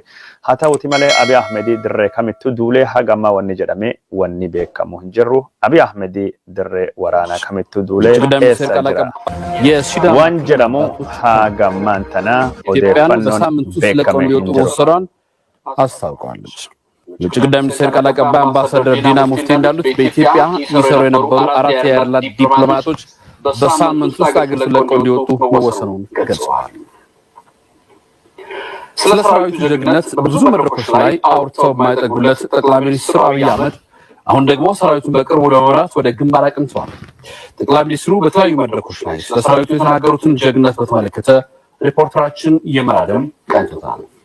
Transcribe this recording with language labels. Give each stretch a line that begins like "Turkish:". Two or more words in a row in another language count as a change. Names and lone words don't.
Oromo: Haa ta'uuti malee Abiy Ahmed dirree kamittuu duulee hagammaa wanni jedhame wanni beekamu hin jirru. Abiy Ahmed dirree waraanaa kamittuu duulee eessa jira? Waan jedhamu hagammaan tanaa odeeffannoon beekame hin jiru.
Amharic: አስታውቀዋለች። የውጭ ጉዳይ ሚኒስቴር ቃል አቀባይ አምባሳደር ዲና ሙፍቲ እንዳሉት በኢትዮጵያ ይሰሩ የነበሩ 4 የአየርላንድ ዲፕሎማቶች በሳምንት ውስጥ አገር ለቀው እንዲወጡ መወሰኑን ገልጸዋል። ስለ ሰራዊቱ ጀግንነት ብዙ መድረኮች ላይ አውርተው የማይጠግቡለት ጠቅላይ ሚኒስትር አብይ አህመድ አሁን ደግሞ ሰራዊቱን በቅርቡ ለመምራት ወደ ግንባር አቅንተዋል። ጠቅላይ ሚኒስትሩ በተለያዩ መድረኮች ላይ ስለ ሰራዊቱ የተናገሩትን ጀግንነት በተመለከተ ሪፖርተራችን የማለም ቀንቶታል።